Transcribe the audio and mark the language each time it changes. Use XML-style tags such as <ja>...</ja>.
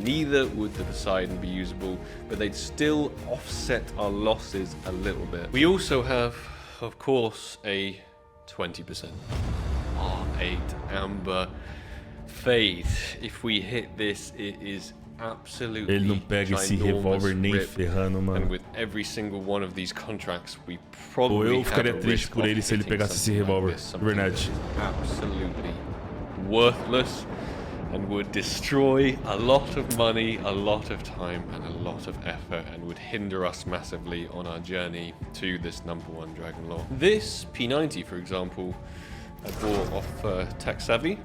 <en>Neither would the Poseidon be usable, but they'd still offset our losses a little bit. We also have, of course, a 20% R8 Amber Fade. If we hit this, it is absolutely</en> <pt>ele não pega esse revólver nem ferrando, mano.</pt> <en>And with every single one of these contracts, we probably</en> <pt>eu ficaria triste por ele se ele pegasse esse revólver, de verdade.</pt> <en>Absolutely worthless and would destroy a lot of money, a lot of time and a lot of effort, and would hinder us massively on our journey to this number 1 Dragon Lore. This P90, for example, I bought off Tech Savvy.</en>